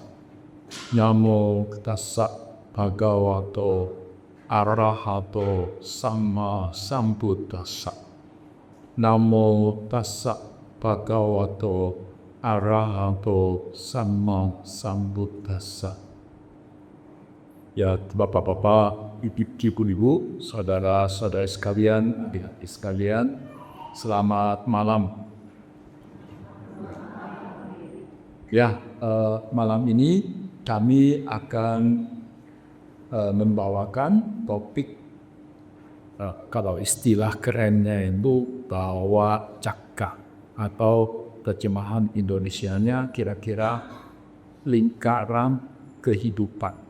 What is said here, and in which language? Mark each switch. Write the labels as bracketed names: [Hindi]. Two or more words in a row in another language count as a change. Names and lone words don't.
[Pali] Namo tassa bhagavato arahato sama sambuddhassa. Namo tassa bhagavato arahato sama sambuddhassa. [Indonesian] Ya, Bapak-bapak, Ibu-ibu, saudara-saudara sekalian, adik-adik sekalian, selamat malam. Ya, malam ini kami akan membawakan topik, kalau istilah kerennya itu [Pali] bawa cakka, [Indonesian] atau terjemahan Indonesianya kira-kira lingkaran kehidupan.